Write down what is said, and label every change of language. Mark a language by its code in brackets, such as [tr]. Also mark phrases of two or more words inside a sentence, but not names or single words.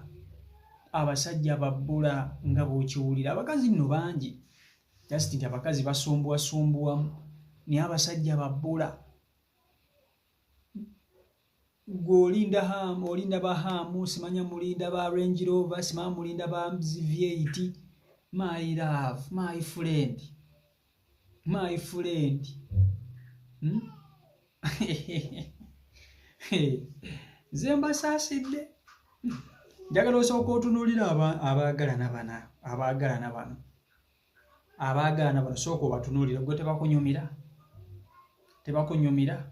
[lg] Abasajja babbula nga bw'okiwulira. Abakazi nno bangi. Just nti abakazi basumbuwasumbuwamu. Naye abasajja babbula. Gwolinda haamu, olinda ba haamu, simanya mulinda ba Range Rover, simanya mulinda ba V8. [en] My love, my friend. My friend. [lg] Nze mbasaasidde. Njagala osooka otunuulira abaagalana bano. Abaagalana bano sooka obatunuulira. Gwe tebakunyumira? Tebakunyumira?